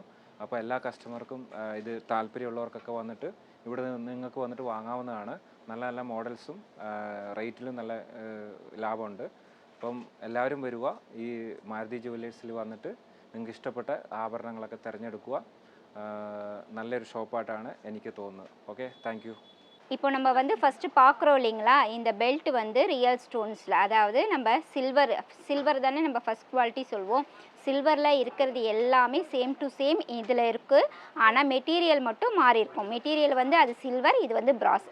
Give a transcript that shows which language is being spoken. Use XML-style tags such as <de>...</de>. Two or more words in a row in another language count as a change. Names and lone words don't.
<ml>അപ്പോൾ എല്ലാ കസ്റ്റമർക്കും ഇത് താല്പര്യമുള്ളവർക്കൊക്കെ വന്നിട്ട് ഇവിടെ നിങ്ങൾക്ക് വന്നിട്ട് വാങ്ങാവുന്നതാണ്. നല്ല നല്ല മോഡൽസും റേറ്റിലും നല്ല ലാഭമുണ്ട്. അപ്പം എല്ലാവരും വരിക, ഈ മാരുതി ജുവല്ലേഴ്സിൽ വന്നിട്ട് നിങ്ങൾക്ക് ഇഷ്ടപ്പെട്ട ആഭരണങ്ങളൊക്കെ തിരഞ്ഞെടുക്കുക. നല്ലൊരു ഷോപ്പായിട്ടാണ് എനിക്ക് തോന്നുന്നത്.</ml> <en>Okay, thank you.</en> <ta>இப்போ நம்ம வந்து ஃபஸ்ட்டு பார்க்குறோம் இல்லைங்களா, இந்த பெல்ட் வந்து</ta> <en>real stones,</en> <ta>அதாவது நம்ம சில்வர் தானே நம்ம</ta> <en>first quality</en> <ta>சொல்வோம். சில்வரில் இருக்கிறது எல்லாமே</ta> <en>same to same</en> <ta>இதில் இருக்குது. ஆனால் மெட்டீரியல் மட்டும் மாறி இருக்கும். மெட்டீரியல் வந்து அது சில்வர், இது வந்து பிராஸ்.</ta>